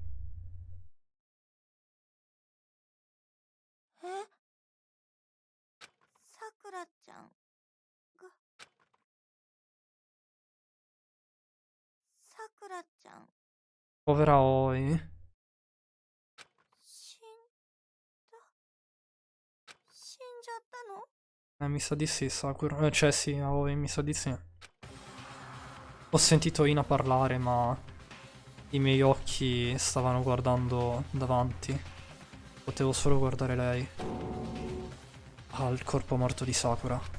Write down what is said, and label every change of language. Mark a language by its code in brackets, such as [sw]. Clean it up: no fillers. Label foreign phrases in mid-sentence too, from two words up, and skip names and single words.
[ja] さくらちゃんがさくらちゃん [it] Povera Oi. [ja] 死んじゃったの？ [it] Mi sa di sì, Sakura. Cioè sì, Aoi, mi sa di sì. Ho sentito Ina parlare, ma i miei occhi stavano guardando davanti. Potevo solo guardare lei. Ah, il corpo morto di Sakura.